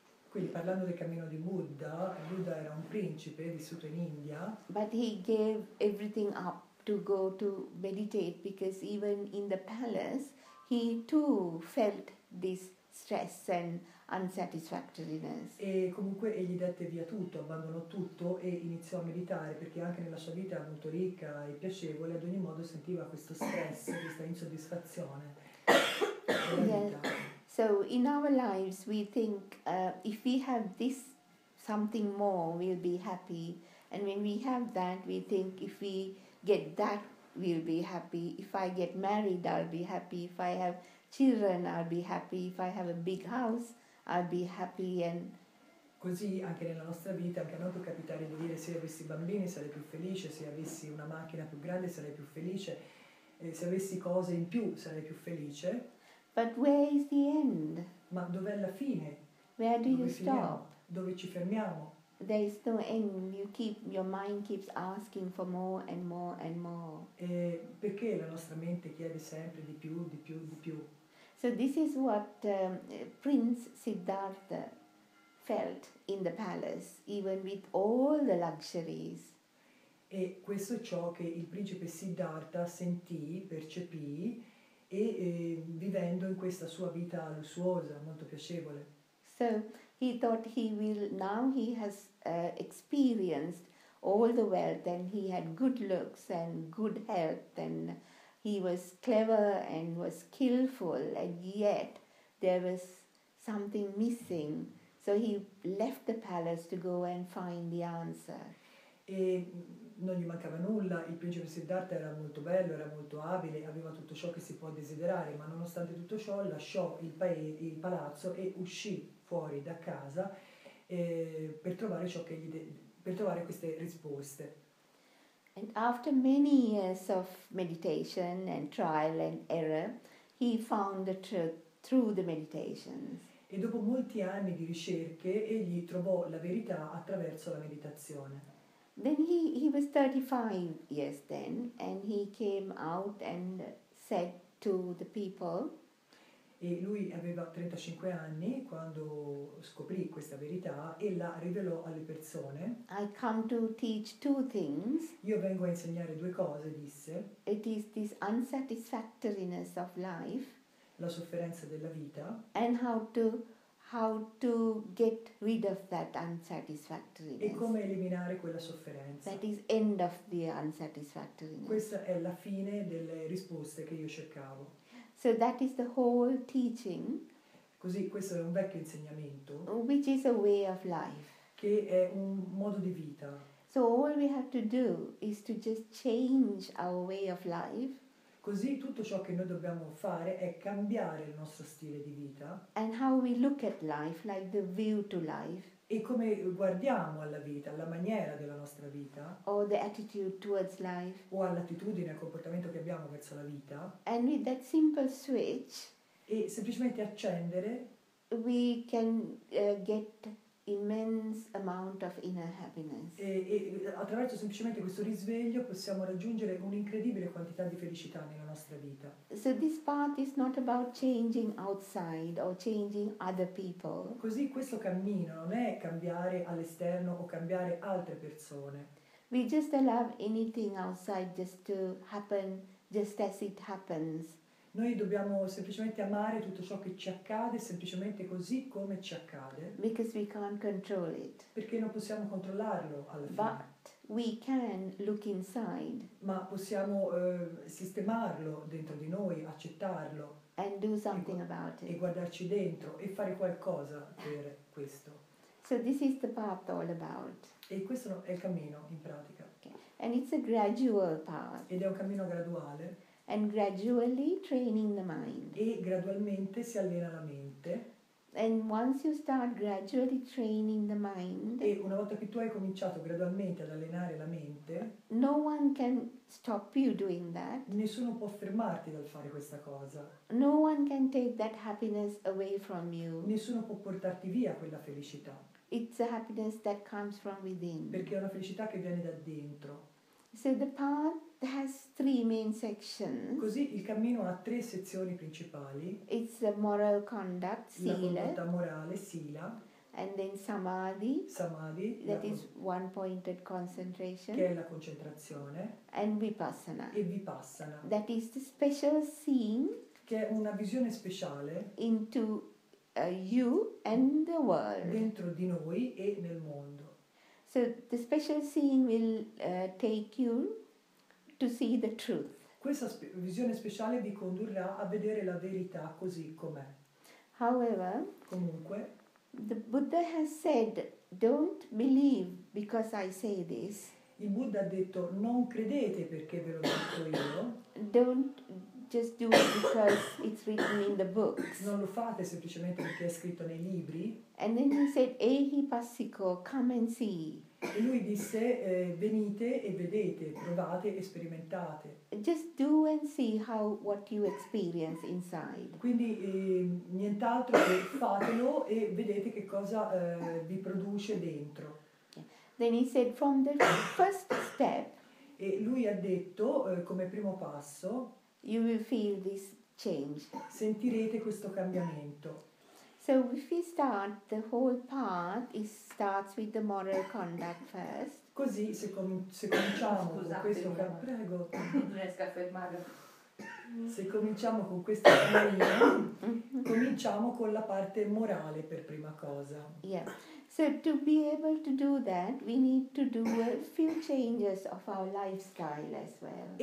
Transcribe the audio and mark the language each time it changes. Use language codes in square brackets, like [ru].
[it] Quindi, parlando del cammino di Buddha era un principe vissuto in India. [en] But he gave everything up to go to meditate, because even in the palace he too felt this stress and unsatisfactoriness. [it] E comunque egli dette via tutto, abbandonò tutto e iniziò a meditare, perché anche nella sua vita molto ricca e piacevole ad ogni modo sentiva questo stress, questa insoddisfazione della vita. [en] So in our lives, we think if we have this something more, we'll be happy. And when we have that, we think if we get that, we'll be happy. If I get married, I'll be happy. If I have children, I'll be happy. If I have a big house, I'll be happy. And [it] Così anche nella nostra vita, anche a noi può capitare di dire se avessi bambini sarei più felice, se avessi una macchina più grande sarei più felice, se avessi cose in più sarei più felice. [en] But where is the end? [it] Ma dov'è la fine? [en] Where do [it] Dove [en] you [it] finiamo? [en] stop? [it] Dove ci fermiamo? [en] There is no end. Your mind keeps asking for more and more and more. [it] Perché la nostra mente chiede sempre di più, di più, di più? [en] So this is what Prince Siddhartha felt in the palace, even with all the luxuries. [it] E questo è ciò che il principe Siddhartha sentì, percepì, e vivendo in questa sua vita lussuosa, molto piacevole. [en] So he thought now he has experienced all the wealth, and he had good looks and good health, and he was clever and was skillful, and yet there was something missing. So he left the palace to go and find the answer. [it] E non gli mancava nulla, il principe Siddhartha era molto bello, era molto abile, aveva tutto ciò che si può desiderare, ma nonostante tutto ciò lasciò il palazzo e uscì fuori da casa per trovare per trovare queste risposte. [en] And after many years of meditation and trial and error, he found the truth through the meditations. [it] E dopo molti anni di ricerche egli trovò la verità attraverso la meditazione. [en] Then he was 35 years then, and he came out and said to the people, [it] E lui aveva 35 anni quando scoprì questa verità e la rivelò alle persone. [en] I come to teach two things. [it] Io vengo a insegnare due cose, disse. [en] It is this unsatisfactoriness of life, [it] La sofferenza della vita, [en] and how to get rid of that unsatisfactoriness. [it] e come eliminare quella sofferenza. [en] That is end of the unsatisfactoriness. [it] Questa è la fine delle risposte che io cercavo. [en] So that is the whole teaching, [it] Così questo è un vecchio insegnamento [en] which is a way of life. [it] che è un modo di vita. [en] So all we have to do is to just change our way of life. [it] Così tutto ciò che noi dobbiamo fare è cambiare il nostro stile di vita [en] And how we look at life, like the view to life, [it] e come guardiamo alla vita, alla maniera della nostra vita [en] or the attitude towards life. [it] o all'attitudine, al comportamento che abbiamo verso la vita, [en] And with that simple switch, [it] e semplicemente accendere [en] we can get immense amount of inner happiness. [it] e attraverso semplicemente questo risveglio possiamo raggiungere un'incredibile quantità di felicità nella nostra vita. [en] So this path is not about changing outside or changing other people. [it] Così questo cammino non è cambiare all'esterno o cambiare altre persone. [en] We just allow anything outside just to happen just as it happens. [it] Noi dobbiamo semplicemente amare tutto ciò che ci accade semplicemente così come ci accade, [en] Because we can't control it. [it] perché non possiamo controllarlo alla fine. [en] But we can look inside [it] Ma possiamo sistemarlo dentro di noi, accettarlo [en] and do something about [it] e [en] it. [it] guardarci dentro e fare qualcosa per questo. [en] So this is the path all about. [it] E questo è il cammino in pratica. [en] Okay. And it's a gradual path. [it] Ed è un cammino graduale [en] And gradually training the mind. [it] e gradualmente si allena la mente. [en] And once you start gradually training the mind, [it] E una volta che tu hai cominciato gradualmente ad allenare la mente, [en] no one can stop you doing that. [it] nessuno può fermarti dal fare questa cosa. [en] No one can take that happiness away from you. [it] Nessuno può portarti via quella felicità, [en] It's a happiness that comes from within. [it] perché è una felicità che viene da dentro. [en] So the path has three main sections. [it] Così il cammino ha 3 sezioni principali: [en] It's the moral conduct, [it] la [en] Sila, [it] condotta morale, Sila, [en] and then Samadhi, [it] Samadhi, [en] that is one-pointed concentration, [it] che è la concentrazione, [en] and Vipassana, [it] e Vipassana, [en] that is the special seeing [it] che è una visione speciale [en] into you and the world. [it] dentro di noi e nel mondo. [en] So the special seeing will take you to see the truth. [it] Questa visione speciale vi condurrà a vedere la verità così com'è. [en] However, [it] Comunque, [en] the Buddha has said, don't believe because I say this. [it] il Buddha ha detto non credete perché ve l'ho detto io, [en] Don't just do it because it's written in the books. [it] non lo fate semplicemente perché è scritto nei libri. [en] And then he said, [pi] Ehi Passiko, [en] come and see. [it] E lui disse venite e vedete, provate e sperimentate. [en] Just do and see what you experience inside. [it] Quindi nient'altro che fatelo e vedete che cosa vi produce dentro. [en] Then he said, from the first step, [it] E lui ha detto come primo passo, [en] you will feel this change. [it] sentirete questo cambiamento. [en] So if we start, the whole path starts with the moral conduct first. [it] Così se cominciamo con questo prego. Non riesco a fermarlo. Se cominciamo con questo cammino, cominciamo con la parte morale per prima cosa. [en] Yeah. So to be able to do that, we need to do a few changes of our lifestyle as well.